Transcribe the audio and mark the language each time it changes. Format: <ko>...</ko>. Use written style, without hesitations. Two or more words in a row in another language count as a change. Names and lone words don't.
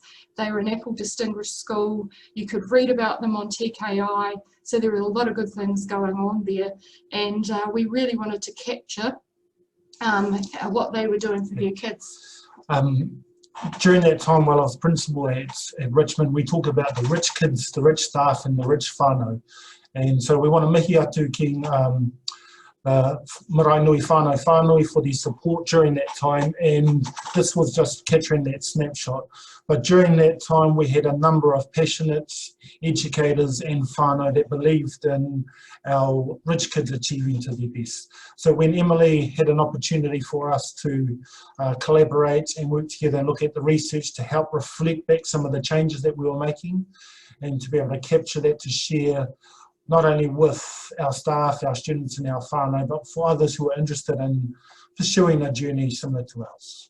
<en>They were an Apple Distinguished School. You could read about them on TKI, so there were a lot of good things going on there, and we really wanted to capture what they were doing for their kids. During that time while I was principal at Richmond, we talk about the rich kids, the rich staff and the rich whānau. And so we want to</en> <mi>mihi atu ki marae nui whānau</mi> <en>for the support during that time, and this was just capturing that snapshot. But during that time we had a number of passionate educators and whānau that believed in our rich kids achieving to their best. So when Emily had an opportunity for us to collaborate and work together and look at the research to help reflect back some of the changes that we were making, and to be able to capture that to share not only with our staff, our students and our whānau, but for others who are interested in pursuing a journey similar to ours.</en>